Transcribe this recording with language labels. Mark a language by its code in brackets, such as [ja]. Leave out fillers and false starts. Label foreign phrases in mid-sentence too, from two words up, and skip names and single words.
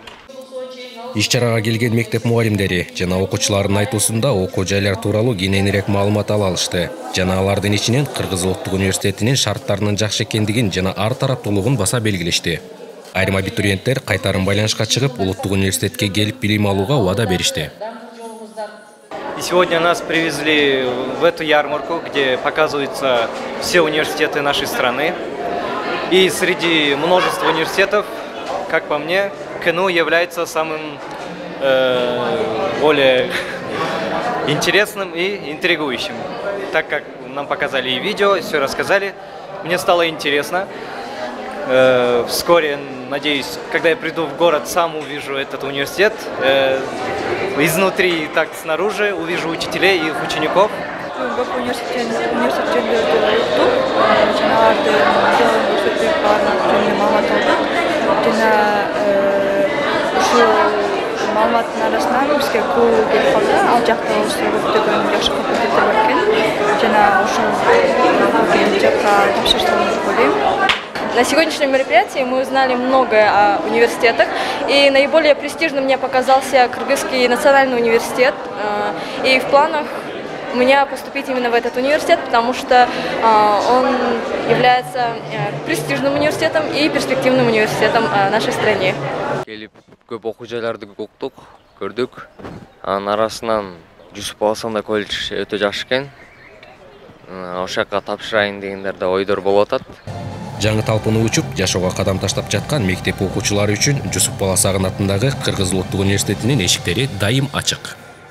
[ky] Иш-чарага келген мектеп мугалимдери жана окуучулардын айтуусунда окуу жайлар тууралуу кененирээк маалымат ала алышты. Жана алардын ичинен Кыргыз Улуттук университетинин шарттарынын жакшы экендигин жана ар тараптуулугун баса белгилешти. Айрым абитуриенттер кайтарым байланышка чыгып, Улуттук университетке келип билим алууга убада беришти. [ru] И сегодня нас привезли в эту ярмарку, где показываются все университеты нашей страны. И среди множества университетов, как по мне, КНУ является самым более интересным и интригующим. Так как нам показали и видео, и все рассказали, мне стало интересно. Вскоре, надеюсь, когда я приду в город, сам увижу этот университет. Изнутри и так снаружи увижу учителей и их учеников. [ky] Маалыматтын арасынан бизге куу келип калды. Ал жакта көптөгөн жакшы факультеттер бар экен. Жана ошол жакка тапшырсам деп ойлойм. [ru] На сегодняшнем мероприятии мы узнали многое о университетах, и наиболее престижным мне показался Кыргызский национальный университет. И в планах у меня поступить именно в этот университет, потому что он является престижным университетом и перспективным университетом нашей стране. [ky] Көп окуу жайларды уктук, көрдүк. Анын арасынан Жусуп Баласагын колледж өтө жакшы экен. Ошол жакка тапшырайын дегендер да ойдор болуп атат. Жаңы талпынуу учуп, жашоого кадам таштап жаткан мектеп окуучулары үчүн Жусуп Баласагын атындагы Кыргыз Улуттук университетинин эшиктери дайым ачык.